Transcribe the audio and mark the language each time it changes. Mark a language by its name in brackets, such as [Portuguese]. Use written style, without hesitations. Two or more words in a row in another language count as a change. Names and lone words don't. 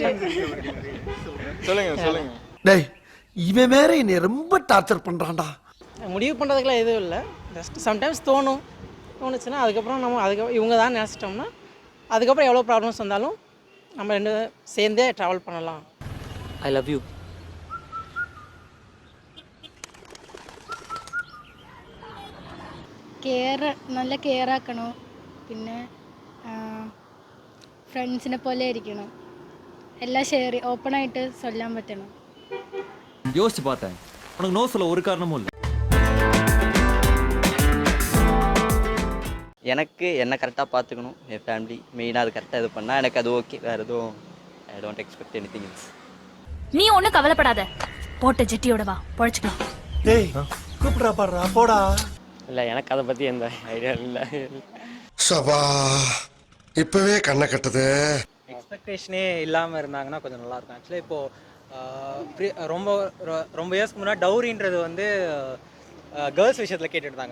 [Tamil] சொல்லுங்க. டேய் இவன் வேற என்னை ரொம்ப டார்ச்சர் பண்றான்டா. முடிவு பண்ணுறதுக்குலாம் எதுவும் இல்லை, [English] just sometimes [Tamil] தோணுச்சுன்னா அதுக்கப்புறம் நம்ம அதுக்கப்புறம் இவங்க தான் நினச்சிட்டோம்னா அதுக்கப்புறம் எவ்வளோ ப்ராப்ளம்ஸ் வந்தாலும் நம்ம ரெண்டு சேர்ந்தே ட்ராவல் பண்ணலாம். [English] I love you. [Malayalam] നല്ല കെയർ ആക്കണം, പിന്നെ ഫ്രണ്ട്സിനെ പോലെ ഇരിക്കണം, എല്ലാം ഓപ്പണായിട്ട് ചൊല്ലാൻ പറ്റണം. [Tamil] யோசிச்சு பார்த்தேன், உனக்கு நோ சொல்ல ஒரு காரணமும் இல்லை. எனக்கு என்ன கரெக்டாக பார்த்துக்கணும், என் ஃபேமிலி மெயினாக அது கரெக்டாக இது பண்ணால் எனக்கு அது ஓகே. வேறு எதுவும் [English] I don't expect anything else. [Tamil] நீ ஒன்றும் கவலைப்படாத, போட்ட ஜெட்டியோட வா பொழைச்சிக்கலாம். டேய் கூப்பிடுறா பாடுறா போடா. இல்லை, எனக்கு அதை பற்றி எந்த ஐடியா இல்லை. சபா இப்பவே கண்ணை கட்டுது. எக்ஸ்பெக்டேஷனே இல்லாமல் இருந்தாங்கன்னா கொஞ்சம் நல்லாயிருக்கும். ஆக்சுவலி இப்போது ரொம்ப இயர்ஸ்க்கு முன்னாடி டவுரின்றது வந்து கேர்ள்ஸ் விஷயத்தில் கேட்டுருந்தாங்க.